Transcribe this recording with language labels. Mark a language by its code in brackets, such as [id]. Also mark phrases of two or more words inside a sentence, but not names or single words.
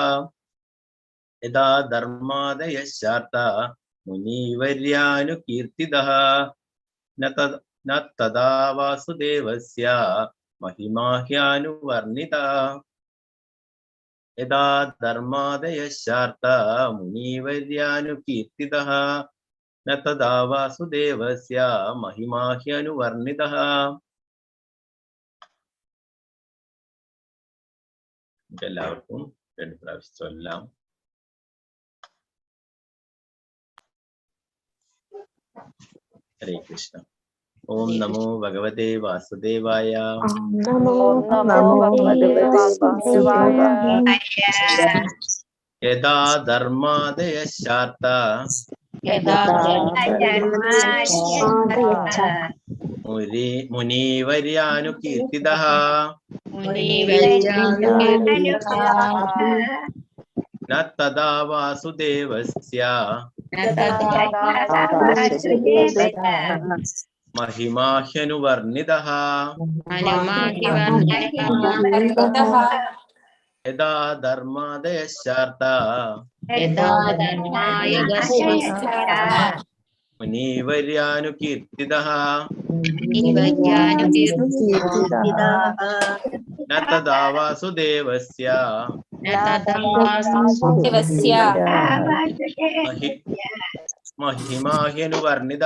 [sa] यदा धर्मादयश्चार्ता मुनिवर्यानुकीर्तितः न तदा वासुदेवस्य महिमाह्यनुवर्णितः. यदा धर्मादयश्चार्ता मुनिवर्यानुकीर्तितः न तदा वासुदेवस्य महिमाह्यनुवर्णितः. [ml] എല്ലാവർക്കും 2 പ്രാവശ്യം ചൊല്ലാം. [sa] ഹരേ കൃഷ്ണ. ഓം നമോ ഭഗവതേ വാസുദേവായ. യഥാ ധർമാദയ ശാർത്ത മുനീവര്യാനുകീർത്തിതഃ ന തദാ വാസുദേവസ്യ महिमाह्यनुवर्णितः. यदा धर्मादयश्चार्ता मुनिवर्यानुकीर्तितः न तदा वासुदेवस्य महिमाह्यनुवर्णितः.